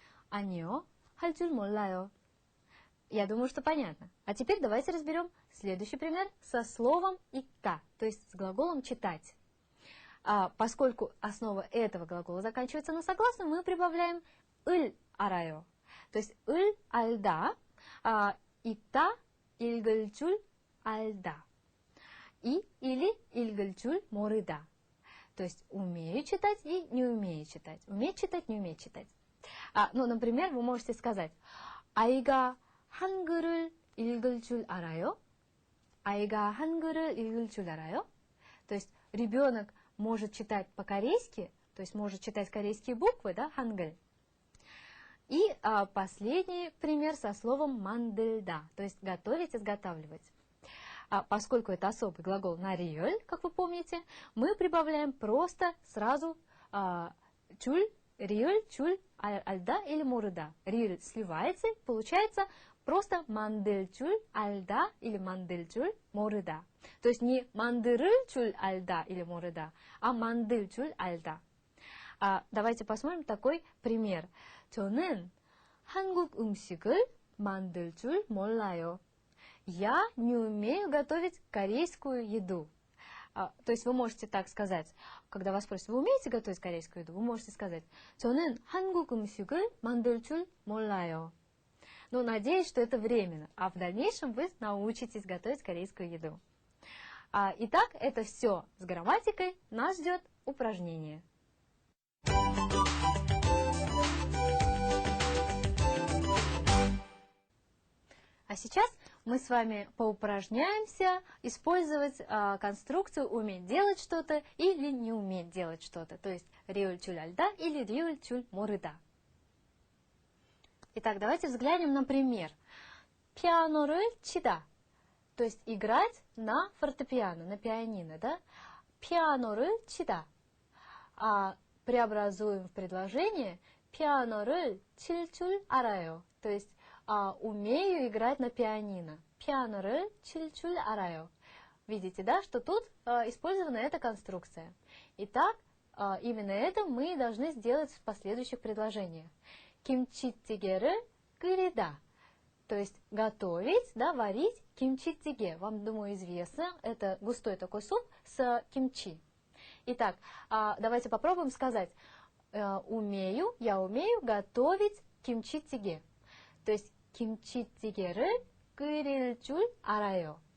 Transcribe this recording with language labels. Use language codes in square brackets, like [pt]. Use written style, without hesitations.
[ko] 아니요, 할 줄 몰라요. [ru] Я думаю, что понятно. А теперь давайте разберем следующий пример со словом «ика», то есть с глаголом «читать». Поскольку основа этого глагола заканчивается на согласную, мы прибавляем «을 알아요». То есть «을 알다», «икта», «읽을 줄 알다» или «읽을 줄 모르다». То есть умею читать и не умею читать. Уметь читать, не уметь читать. Ну, например, вы можете сказать [ko] 아이가 한글을 읽을 줄 알아요? 아이가 한글을 읽을 줄 알아요? [ru] То есть ребенок может читать по-корейски, то есть может читать корейские буквы, да, хангыль. И последний пример со словом 만들다, то есть готовить, изготавливать. Поскольку это особый глагол на риэль, как вы помните, мы прибавляем просто сразу чуль, риэль, чуль, альда или морыда. Риэль сливается, получается просто 만들 줄 알다 или 만들 줄 모르다. То есть не 만들을 줄 알다 или 모르다, а 만들 줄 알다. Давайте посмотрим такой пример. [ko] 저는 한국 음식을 만들 줄 몰라요. [ru] Я не умею готовить корейскую еду. То есть вы можете так сказать, когда вас спросят, вы умеете готовить корейскую еду? Вы можете сказать, [ko] 저는 한국 음식을 만들 줄 몰라요. [ru] Но надеюсь, что это временно, а в дальнейшем вы научитесь готовить корейскую еду. Итак, это все с грамматикой. Нас ждет упражнение. А сейчас мы с вами поупражняемся использовать конструкцию «уметь делать что-то» или «не уметь делать что-то», то есть «риэль чуль альда» или «риэль чуль морыда». Итак, давайте взглянем на пример. «Пианор을 치다», то есть играть на фортепиано, на пианино, да? «Пианор을 치다». Преобразуем в предложение [ko] «пианор을 칠 줄 알아요», [ru] то есть умею играть на пианино. [ko] «Пианор을 칠 줄 알아요». [ru] Видите, да, что тут использована эта конструкция. Итак, именно это мы должны сделать в последующих предложениях. [ko] 김치찌개를 끓이다. [ru] То есть готовить, да, варить кимчи-тиге. Вам, думаю, известно, это густой такой суп с кимчи. Итак, давайте попробуем сказать, я умею готовить кимчи-тиге. [ko] То есть 김치찌개를 끓일 줄 알아요.